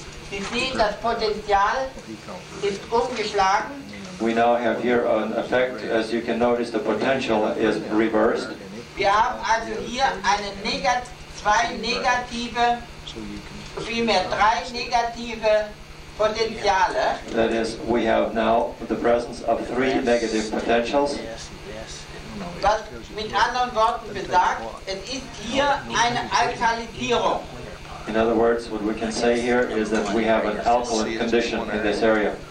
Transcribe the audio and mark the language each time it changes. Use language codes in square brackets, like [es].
[de] Sie sehen, das Potenzial ist umgeschlagen. [en] We now have here an effect. As you can notice, the potential is reversed. [de] Wir haben also hier zwei negative, vielmehr 3 negative Potenziale. [en] That is, we have now the presence of 3 negative potentials. [de] Was mit anderen Worten besagt, es ist hier eine Alkalisierung. [en] In other words, what we can say here is that we have an alkaline condition in this area.